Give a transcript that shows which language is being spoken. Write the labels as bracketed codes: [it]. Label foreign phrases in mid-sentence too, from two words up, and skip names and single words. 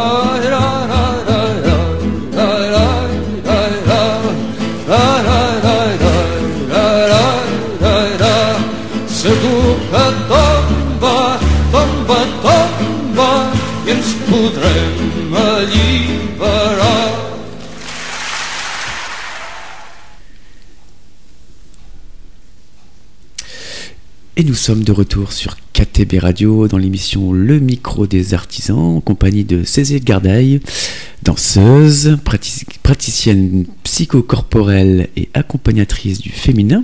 [ca] Segur que tomba, tomba, tomba i ens podrem alliberar. [fr] Et nous sommes de retour sur KTB Radio dans l'émission Le Micro des Artisans en compagnie de Cécile Gardaille, danseuse, praticienne psychocorporelle et accompagnatrice du féminin.